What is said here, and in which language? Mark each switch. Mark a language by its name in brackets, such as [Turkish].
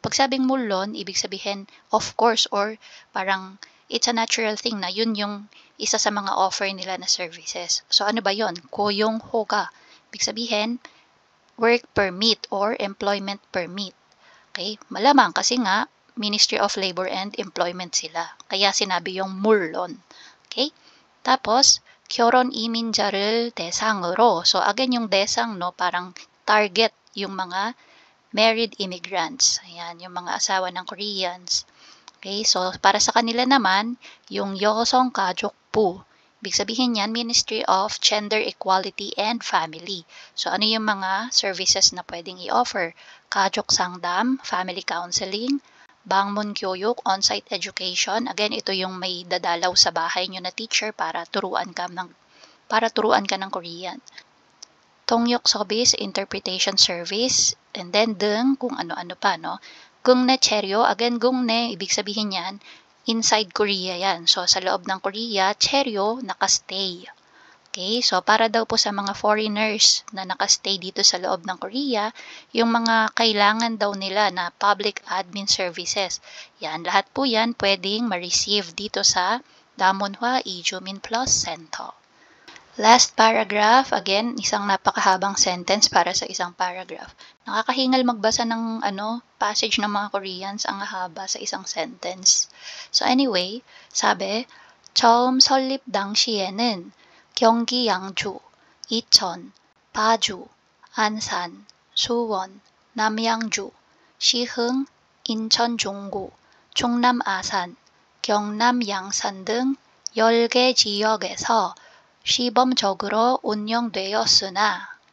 [Filipino] Pag sabing 물론, ibig sabihin, of course, or parang [English] it's a natural thing [Filipino] na yun yung isa sa mga offer nila na services. So, ano ba yun? 고용 허가. Ibig sabihin, work permit or employment permit. Okay? Malamang kasi nga, Ministry of Labor and Employment sila. Kaya sinabi yung 물론. Okay? Tapos, [Korean] 결혼 이민자를 대상으로. [Filipino] So, again, yung 대상, no, parang target yung mga married immigrants. Ayan, yung mga asawa ng Koreans. Okay? So, para sa kanila naman, yung 여성가족부. Ibig sabihin yan, Ministry of Gender Equality and Family. So ano yung mga services na pwedeng i-offer? Kajok Sangdam, Family Counseling, Bangmun Gyoyuk, On-Site Education. Again, ito yung may dadalaw sa bahay nyo na teacher para turuan ka ng Korean. Tongyok Service, Interpretation Service, and then Deng, kung ano-ano pa, no? Gungne Cheryo, again, Gungne, ibig sabihin yan, inside Korea yan. So, sa loob ng Korea, Cheryo, nakastay. Okay, so para daw po sa mga foreigners na nakastay dito sa loob ng Korea, yung mga kailangan daw nila na public admin services, yan, lahat po yan pwedeng ma-receive dito sa Damonhwa Ijumin Plus Center. Last paragraph, again, isang napakahabang sentence para sa isang paragraph. Nakakahingal magbasa ng passage ng mga Koreans, ang haba sa isang sentence. [Korean] So anyway, sabi, 처음 설립 당시에는 경기 양주, 이천, 파주, 안산, 수원, 남양주, 시흥, 인천 종구, 충남 아산, 경남 양산 등 10개 지역에서 시범적으로 운영되었으나